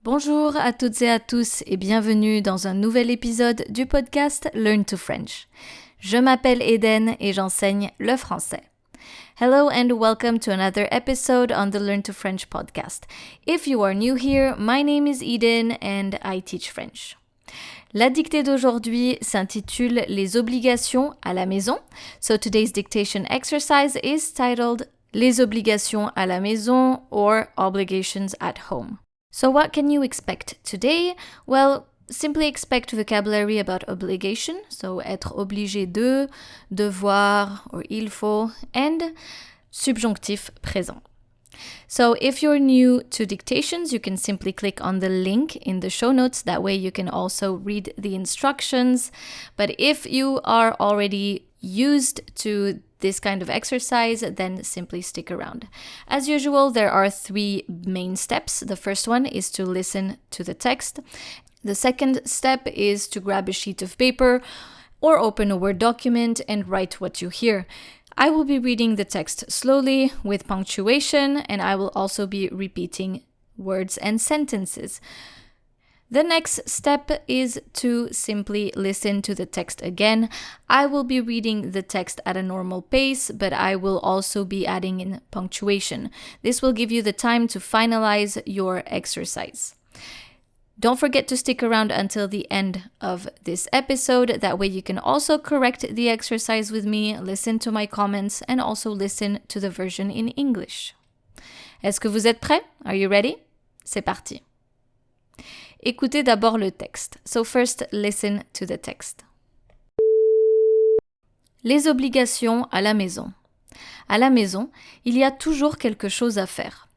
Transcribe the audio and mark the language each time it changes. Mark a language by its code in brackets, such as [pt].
[fr] Bonjour à toutes et à tous et bienvenue dans un nouvel épisode du podcast Learn to French. Je m'appelle Eden et j'enseigne le français. [en] Hello and welcome to another episode on the Learn to French podcast. If you are new here, my name is Eden and I teach French. [fr] La dictée d'aujourd'hui s'intitule Les obligations à la maison. [en] So today's dictation exercise is titled [fr] Les obligations à la maison [en] or Obligations at home. So what can you expect today? Well, simply expect vocabulary about obligation, so [fr] être obligé de, [en] devoir, or il faut, and subjonctif présent. So if you're new to dictations, you can simply click on the link in the show notes. That way you can also read the instructions. But if you are already used to this kind of exercise, then simply stick around. As usual, there are 3 main steps. The first one is to listen to the text. The second step is to grab a sheet of paper or open a Word document and write what you hear. I will be reading the text slowly with punctuation, and I will also be repeating words and sentences. The next step is to simply listen to the text again. I will be reading the text at a normal pace, but I will also be adding in punctuation. This will give you the time to finalize your exercise. Don't forget to stick around until the end of this episode. That way you can also correct the exercise with me, listen to my comments, and also listen to the version in English. [fr] Est-ce que vous êtes prêts? [en] Are you ready? [fr] C'est parti. Écoutez d'abord le texte. [en] So first, listen to the text. [fr] Les obligations à la maison. À la maison, il y a toujours quelque chose à faire.